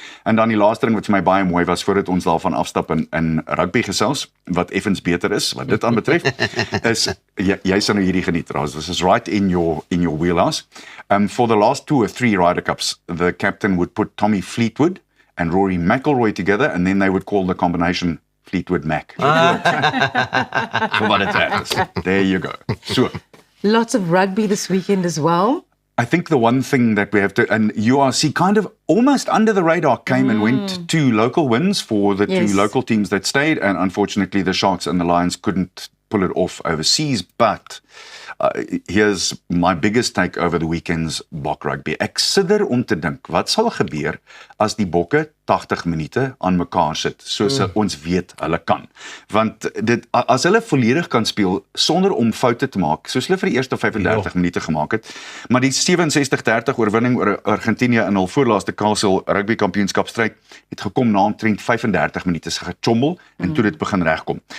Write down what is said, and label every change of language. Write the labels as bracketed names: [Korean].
[Afrikaans] En dan die laaste ding wat vir my baie mooi was, voordat ons daarvan afstap in rugby gesels, wat effens beter is, wat dit aanbetref, is, jy sal nou hierdie geniet, [English] this is right in your wheelhouse. For the last 2 or 3 Ryder Cups, the captain would put Tommy Fleetwood and Rory McIlroy together, and then they would call the combination Fleetwood Mac. For what it's at. There you go. So, lots of rugby this weekend as well. I think the one thing that we have to, and URC kind of almost under the radar came and went 2 local wins for the 2 local teams that stayed, and unfortunately the Sharks and the Lions couldn't pull it off overseas, but here's my biggest take over the weekend's Bok Rugby. [Afrikaans] Ek sidder om te dink, wat sal gebeur as die bokke 80 minute aan mekaar sit, soos ons weet hulle kan. Want as hulle volledig kan speel, sonder om foute te maak, soos hulle vir die eerste 35 minute gemaak het, maar die 67-30 oorwinning oor Argentinië in hul voorlaaste Castle rugby kampioenskapstryd het gekom na omtrent 35 minute se gechommel en toe dit begin regkom.